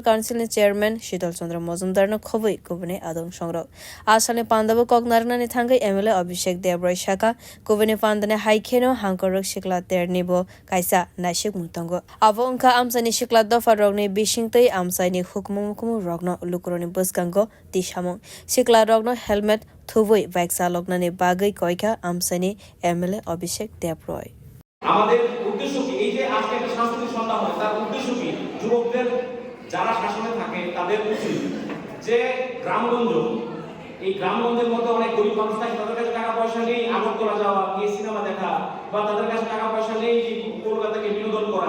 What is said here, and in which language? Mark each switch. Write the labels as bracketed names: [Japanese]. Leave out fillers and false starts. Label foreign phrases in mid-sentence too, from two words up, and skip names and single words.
[Kok Borok] Council ni Chairman Shital Chandra Mozumdar no khoboi kubune adong songrok asani pandabo koknarna ni thangai MLA Abhishek Debroy Shaka kubune pandane haikheno Hankor sikla ternibo kaisa naishik mutango abo ungka amsani sikla dofa rogni bisingtei amsani hukmumkumu rogno lukroni busgango tishamong sikla rogno helmet thubui bike চালকনানি বাগৈ কয়কা আমসানি এমএলএ অভিষেক দেবরয় [Bangla] আমাদের উদ্দেশ্য কি এই যে আজকে একটা সাংস্কৃতিক সন্ধ্যা হয় তার উদ্দেশ্য কি যুবকদের যারা শাসনে থাকে তাদের উচিত যে গ্রামগঞ্জ এই গ্রামগঞ্জের মধ্যে অনেক গরিব মানুষ থাকে তাদের কাছে টাকা পয়সা নেই আগরতলা যাওয়া গিয়ে সিনেমা দেখা বা তাদের কাছে টাকা পয়সা নেই কলকাতাকে বিনোদন করা